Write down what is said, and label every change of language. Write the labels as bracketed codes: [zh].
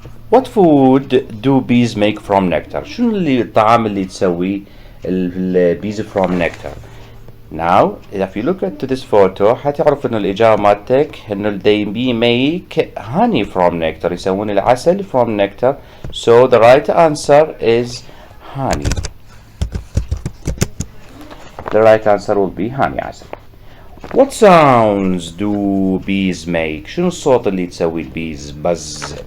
[en] what food do bees make from nectar? [ar] شنو الطعام اللي تسويه البيز [en] from nectar. now if you look at this photo [ar] حتعرف انه الاجابة مالتك انه [en] they make honey from nectar. [ar] يسوون العسل [en] from nectar. so the right answer is honey. the right answer will be honey عسل. what sounds do bees make? [ar] شنو الصوت اللي تسوي البيز؟ buzz.